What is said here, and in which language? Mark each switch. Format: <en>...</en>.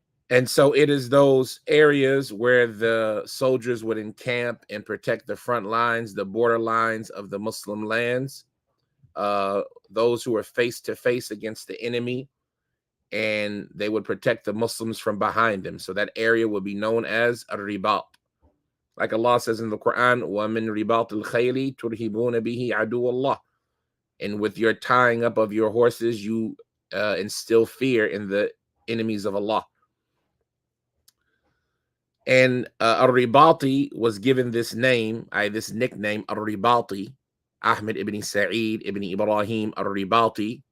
<en>And so it is those areas where the soldiers would encamp and protect the front lines, the border lines of the Muslim lands, those who are face to face against the enemy, and they would protect the Muslims from behind them. So that area would be known as Ar-Ribat. Like Allah says in the Quran,</en> <ar>وَمِن رِبَاطِ الْخَيْلِ تُرْهِبُونَ بِهِ عَدُوَ اللَّهِ.</ar> <en>And with your tying up of your horses, you instill fear in the enemies of Allah. And Ar-Ribati was given this name, this nickname, Ar-Ribati, Ahmad ibn Sa'eed ibn Ibrahim Ar-Ribati.</en>